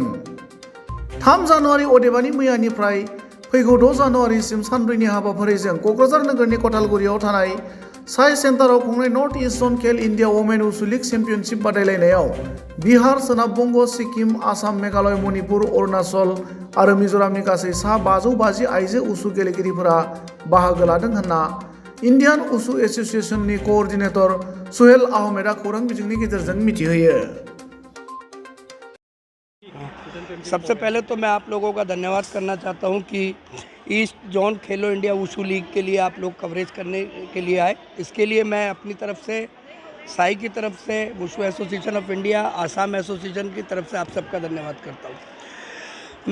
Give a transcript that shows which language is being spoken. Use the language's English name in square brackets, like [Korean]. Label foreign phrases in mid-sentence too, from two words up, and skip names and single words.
[Bodo] 3 जानुवारि अदेबानि मैयानिफ्राय फैगौ 6 जानुवारिसिम सानब्रैनि हाबाफारिजों क'क्राझार नोगोरनि कथालगुरियाव थानाय साइ सेन्टाराव खुंनाय नर्थ इस्ट जन खेल इन्डिया वमेन उसु लीग चेम्पियनशिप बादायलायनायाव बिहार, सोनाब बंग, सिक्किम, आसाम, मेघालय, मणिपुर, अरुणाचल आरो मिज'रामनि गासै सा 550 आइजो उसु गेलेगिरिफोरा बाहागो लादों होनना इन्डियान उसु एसोसिएशननि कोअर्डिनेटर सुहेल आहमेदा खौरां बिजोंनि गेजेरजों मिथिहोयो। [Hindi] सबसे पहले तो मैं आप लोगों का धन्यवाद करना चाहता हूं कि ईस्ट जोन खेलो इंडिया वुशु लीग के लिए आप लोग कवरेज करने के लिए आए। इसके लिए मैं अपनी तरफ से, साई की तरफ से, वुशु एसोसिएशन ऑफ इंडिया, आसाम एसोसिएशन की तरफ से आप सबका धन्यवाद करता हूं।